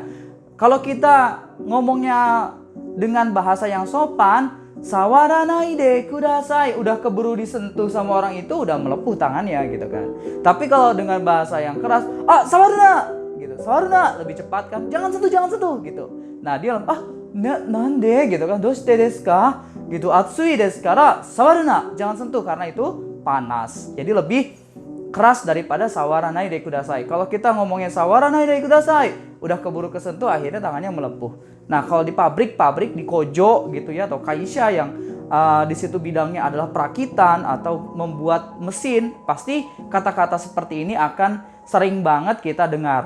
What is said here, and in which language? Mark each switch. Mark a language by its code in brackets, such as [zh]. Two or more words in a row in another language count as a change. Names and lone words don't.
[id] Kalau kita ngomongnya dengan bahasa yang sopan, [ja] 触らないでください, [id] udah keburu disentuh sama orang itu, udah melepuh tangannya gitu kan. Tapi kalau dengan bahasa yang keras, sawaruna gitu, sawaruna, lebih cepat kan, jangan sentuh gitu. Nah dia nande gitu kan, [ja] どうしてですか gitu, 熱いですから触るな, [id] jangan sentuh karena itu panas. Jadi lebih keras daripada [ja] 触らないでください. [id] Kalau kita ngomongnya [ja] 触らないでください, [id] udah keburu kesentuh, akhirnya tangannya melepuh. Nah kalau di pabrik di kojo gitu ya, atau kaisha yang di situ bidangnya adalah perakitan atau membuat mesin, pasti kata-kata seperti ini akan sering banget kita dengar.